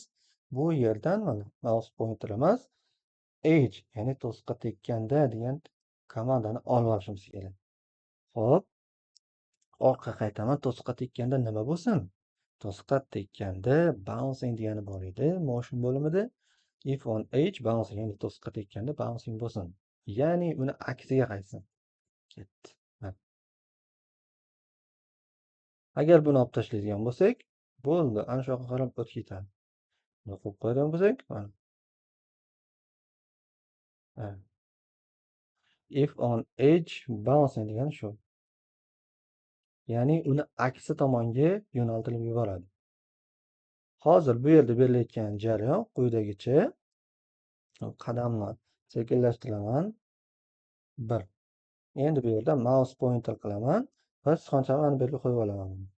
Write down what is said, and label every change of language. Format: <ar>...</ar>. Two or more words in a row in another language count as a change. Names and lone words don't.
<uz>Bu yerdan mana</uz> <en>mouse pointer</en> <uz>emas, edge, ya'ni to'siqqa tekkanda degan komandani olib olishimiz kerak. Xo'p, orqaga qaytaman. To'siqqa tekkanda nima bo'lsin? To'siqqa tekkanda bouncing degani bor edi motion bo'limida.</uz> <en>If on edge bouncing,</en> <uz>ya'ni to'siqqa tekkanda bouncing bo'lsin. Ya'ni uni aksiga qaytsin. Ketdi. Agar buni olib tashlaydigan bo'lsak, bo'ldi, ana shu yoqqa qarab o'tib ketadi. Buni qo'yib qo'yadigan bo'lsak, mana.</uz> <en>If on edge bouncing</en> <uz>degani shu. Ya'ni uni aksi tomonga yo'naltirib yuboradi. Hozir bu yerda berilayotgan jarayon quyidagicha. Qadamni sekinlashtiraman. 1. Endi bu yerda</uz> <en>mouse pointer</en> <uz>qilaman va sichqonchani mana bu yerga qo'yib olaman.</uz>